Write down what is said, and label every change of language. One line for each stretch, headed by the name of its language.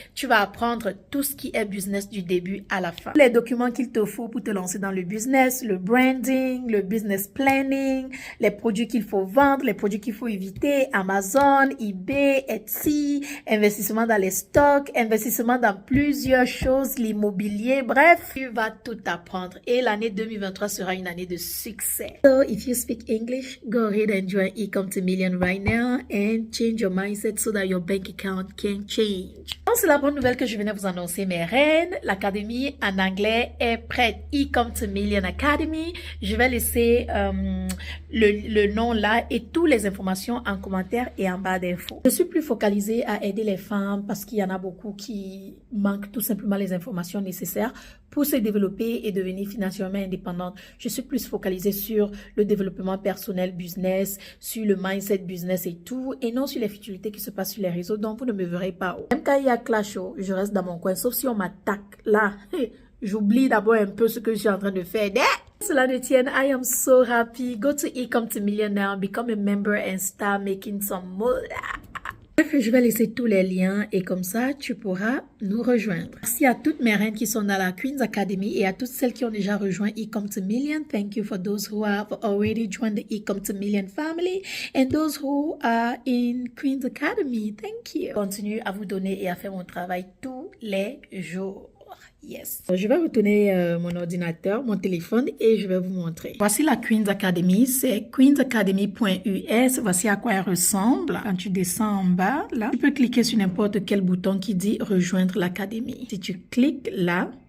French: Tu vas apprendre tout ce qui est business du début à la fin. Les documents qu'il te faut pour te lancer dans le business, le branding, le business planning, les produits qu'il faut vendre, les produits qu'il faut éviter, Amazon, eBay, Etsy, investissement dans les stocks, investissement dans plusieurs choses, l'immobilier, bref, tu vas tout apprendre. Et l'année 2023 sera une année de succès.
English: So, if you speak English, go ahead and join E-Come to Million right now and change your mindset so that your bank account can change.
French: Donc, c'est la bonne nouvelle que je venais vous annoncer, mes reines. L'académie en anglais est prête. E-Come to Million Academy. Je vais laisser le nom là et toutes les informations en commentaire et en bas d'infos. Je suis plus focalisée à aider les femmes parce qu'il y en a beaucoup qui manquent tout simplement les informations nécessaires pour se développer et devenir financièrement indépendante. Je suis plus focalisée sur le développement personnel, business, sur le mindset business et tout, et non sur les futilités qui se passent sur les réseaux, donc vous ne me verrez pas. Même quand il y a clash, je reste dans mon coin, sauf si on m'attaque. Là, j'oublie d'abord un peu ce que je suis en train de faire. Cela ne tienne,
English: I am so happy. Go to E-Come to Million now, become a member and start making some money.
French: Bref, je vais laisser tous les liens et comme ça, tu pourras nous rejoindre. Merci à toutes mes reines qui sont dans la Queen's Academy et à toutes celles qui ont déjà rejoint E-Come to Million.
English: Thank you for those who have already joined the E-Come to Million family and those who are in Queen's Academy. Thank you.
French: Continue à vous donner et à faire mon travail tous les jours. Yes. Je vais retourner mon ordinateur, mon téléphone et je vais vous montrer. Voici la Queen's Academy, c'est queensacademy.us. Voici à quoi elle ressemble. Quand tu descends en bas, là, tu peux cliquer sur n'importe quel bouton qui dit rejoindre l'académie. Si tu cliques là,